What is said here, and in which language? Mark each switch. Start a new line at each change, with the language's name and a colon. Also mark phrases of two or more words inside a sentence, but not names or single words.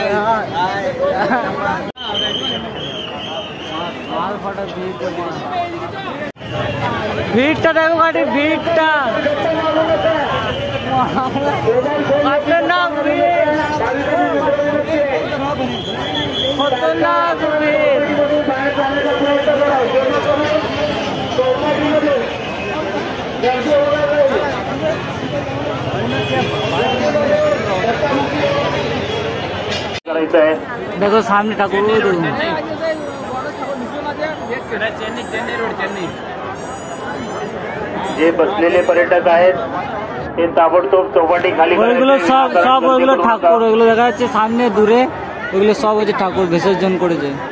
Bangla: ভিড়টা দেখো গাড়ি, ভিড়টা খতরনাক ভিড়, খতরনাক ভিড়।
Hindi: देखो सामने ठाकुर
Marathi: जे बसलेले पर्यटक आहेत ते ताबडतोब चौपाटी खाली
Bangla: ওইগুলো সব ওইগুলো ঠাকুর, ওইগুলো দেখা যাচ্ছে সামনে দূরে, ওইগুলো সব হচ্ছে ঠাকুর বিসর্জন করেছে।